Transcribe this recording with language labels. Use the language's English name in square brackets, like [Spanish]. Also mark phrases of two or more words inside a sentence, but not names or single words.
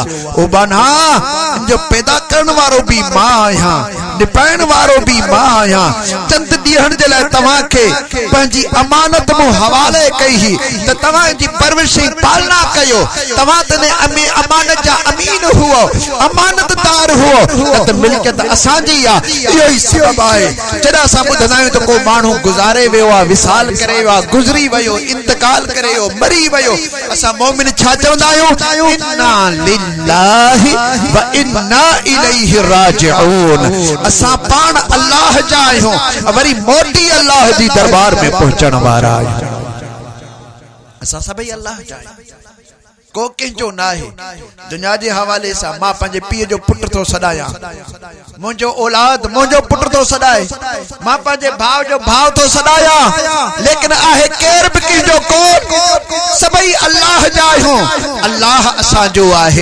[Sindhi] ओ बाना जो पैदा करण वारो भी मां आहियां निपाइण वारो भी मां आहियां चंद ॾींहंनि जे लाइ तव्हांखे पंहिंजी अमानत हवाले कही तो तवां जी परवरिश पालना कयो तवां तने अमानत जा अमीन हुओ अमानतदार हुओ त मिल्कियत असांजी आ इहो ही सबब आहे। जॾहिं असां ॿुधंदा आहियूं त को माण्हू गुज़ारे वियो आहे विसाल करे वियो आहे गुज़री वियो इंतकाल करे वियो मरी वियो असां मोमिन छा चवंदा आहियूं [Arabic] إنا لله وإنا إليه راجعون [Sindhi] असां पाण अल्लाह जा आहियूं वरी मोटी अल्लाह जी दरबार में पहुंचण वारा आहियूं। असां सभई अल्लाह जा को कंहिंजो न आहे। दुनिया जे हवाले सां मां पंहिंजे पीउ जो पुट थो सॾायां, मुंहिंजो औलाद मुंहिंजो पुट थो सॾाए, मां पंहिंजे भाउ जो भाउ थो सॾायां, लेकिन आहे केर बि कंहिंजो कोन, सभई अल्लाह जा आहियूं, अल्लाह असांजो आहे।